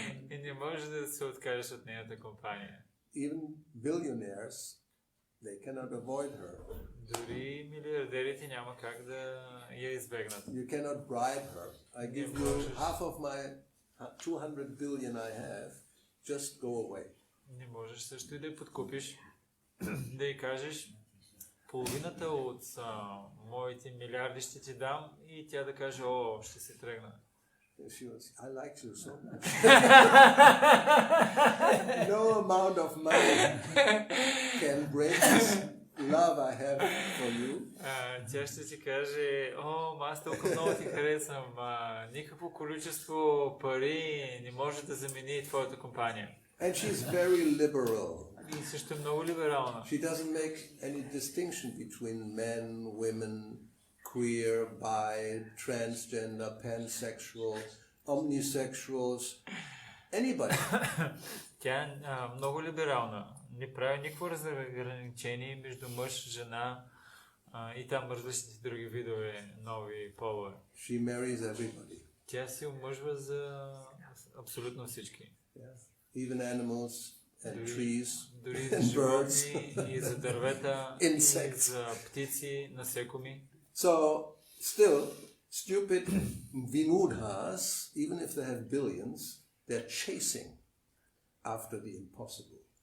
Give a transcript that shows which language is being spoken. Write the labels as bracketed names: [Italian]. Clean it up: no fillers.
[Bulgarian] И не може да се откажеш от нейната компания. [English] Even billionaires, they cannot avoid her. [Bulgarian] Дори милиардерите няма как да я избегнат. [English] You cannot bribe her. I give you half of my 200 billion I have. Just go away. [Bulgarian] Не можеш също и да я подкупиш, да й кажеш половината от моите милиарди ще ти дам и тя да каже, о, ще се тръгна. [English] She was, I like you so much. No amount of money can break this love I have for you. [Bulgarian] Тя ще ти каже, о, аз толкова много ти харесвам, никакво количество пари не може да замени твоята компания. [English] And she's very liberal. [Bulgarian] И също много либерална. [English] She doesn't make any distinction between men, women, queer, bi, transgender, pansexual, omnisexuals, anybody. [Bulgarian] Тя е много либерална. Не прави никакво разграничение между мъж, жена и там различните други видове нови полове. [English] She marries everybody. [Bulgarian] Тя се омъжва за абсолютно всички. [English] Yeah. Even animals and trees [Bulgarian] Дори за [English] and birds. [Bulgarian] животни, и за дървета, и за птици, насекоми. [English] So, still, stupid Vinudhas, even if they have billions, they're chasing after the impossible.